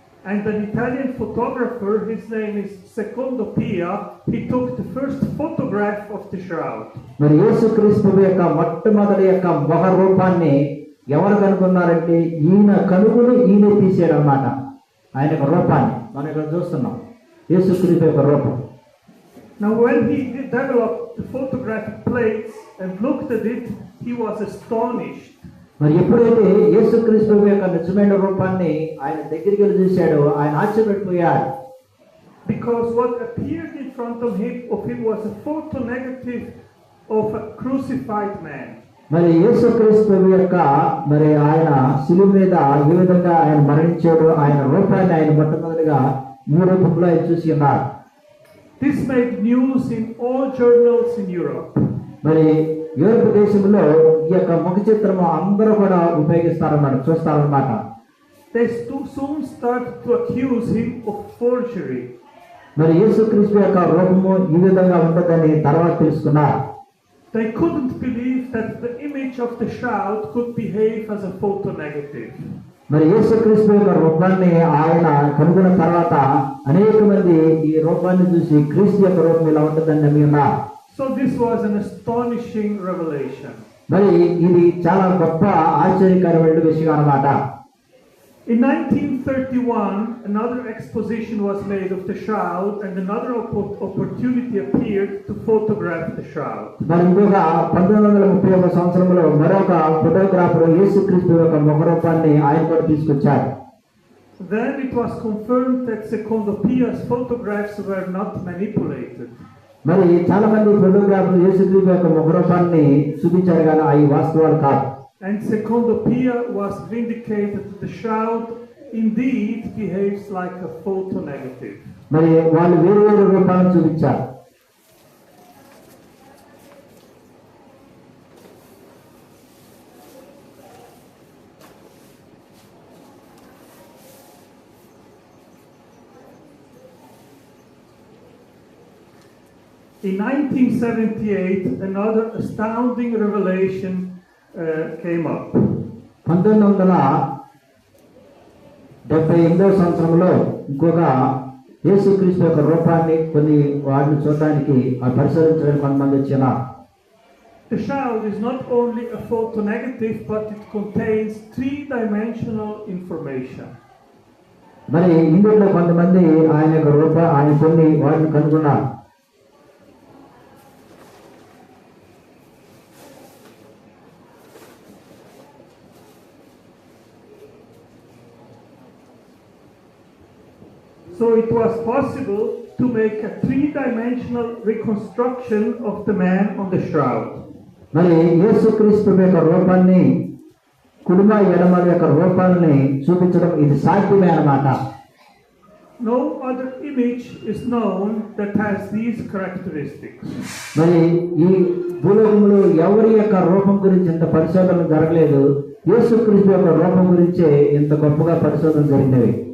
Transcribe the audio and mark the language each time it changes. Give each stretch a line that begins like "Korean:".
English: And an Italian photographer, his name is Secondo Pia, he took the first photograph of the shroud.
Telugu: మరి యేసుక్రీస్తు యొక్క మొట్టమొదటి యొక్క ముఖ రూపాన్ని ఎవరు కనుగొన్నారంటే ఈయన కనుగొని ఈయన తీసాడు అన్నమాట. ఆయన యొక్క రూపాన్ని మనం ఇక్కడ చూస్తున్నాం, యేసుక్రీస్తు యొక్క రూపం.
English: Now when he developed the photographic plates and looked at it, he was astonished.
Telugu: మరి ఎప్పుడైతే యేసుక్రీస్తు యొక్క నిజమైన రూపాన్ని ఆయన దగ్గరికి వెళ్ళి చూశాడో ఆయన ఆశ్చర్యపడిపోయాడు.
English: Because what appeared in front of him was a photo negative of a crucified man.
Telugu: మరి యేసుక్రీస్తు యొక్క మరి ఆయన శిలువ మీద ఏ విధంగా ఆయన మరణించాడు, ఆయన రూపాన్ని ఆయన మొట్టమొదటిగా ఈ రూపంలో ఆయన చూసి ఉన్నారు.
English: This made news in all journals in Europe.
Telugu: మరి యూరోప్ దేశంలో ఈ యొక్క ముఖ చిత్రము అందరూ కూడా ఉపయోగిస్తారన్నమాట, చూస్తారన్నమాట.
English: They soon started to accuse him of forgery.
Telugu: మరి యేసుక్రీస్తు యొక్క రూపము ఈ విధంగా ఉంటుందని తర్వాత తెలుసుకున్నారు.
English: They couldn't believe that the image of the shroud could behave as a photo negative.
Telugu: మరి యేసుక్రీస్తు యొక్క రూపాన్ని ఆయన కనుగొన్న తర్వాత అనేక మంది ఈ రూపాన్ని చూసి క్రీస్తు యొక్క రూపం ఇలా ఉంటుందని నమ్మి ఉన్నారు.
English: So this was an astonishing revelation.
Telugu: మరి ఇది చాలా గొప్ప ఆశ్చర్యకరమైన విషయం అన్నమాట.
English: In 1931, another exposition was made of the shroud, and another opportunity appeared to photograph the shroud.
Telugu: మరి ఇంకొక 1931 సంవత్సరంలో మరొక ఫోటోగ్రాఫర్ యేసుక్రీస్తు యొక్క ముఖ రూపాన్ని ఆయన కూడా తీసుకొచ్చారు.
English: Then it was confirmed that Secondo Pia's photographs were not manipulated.
Telugu: మరి చాలా మంది ఫోటోగ్రాఫర్లు యేసుక్రీస్తు యొక్క ముఖ రూపాన్ని చూపించారు కానీ అవి వాస్తవాలు కాదు.
English: And Secondo Pia was vindicated that the shroud indeed behaves like a photo negative.
Telugu: మరి వాళ్ళు వేరు వేరు రూపాలను చూపించారు.
English: In 1978, another astounding revelation came up.
Telugu: 1978వ సంవత్సరంలో ఇంకొక యేసుక్రీస్తు యొక్క రూపాన్ని కొన్ని వాటిని చూడడానికి పరిశీలించడానికి కొంతమంది వచ్చినారు.
English: The shroud is not only a photo negative, but it contains three-dimensional information.
Telugu: మరి ఇందులో కొంతమంది ఆయన యొక్క ఆయన కొన్ని వాటిని కనుగొన్నారు.
English: So it was possible to make a three-dimensional reconstruction of the man on the shroud.
Telugu: మరి యేసుక్రీస్తు యొక్క రూపాన్ని కుడిమ ఎడమల యొక్క రూపాన్ని చూపించడం ఇది సాధ్యమే అన్నమాట.
English: No other image is known that has these characteristics.
Telugu: మరి ఈ భూలోకంలో ఎవరి యొక్క రూపం గురించి ఇంత పరిశోధన జరగలేదు. యేసుక్రీస్తు యొక్క రూపం గురించే ఇంత గొప్పగా పరిశోధన జరిగినవి.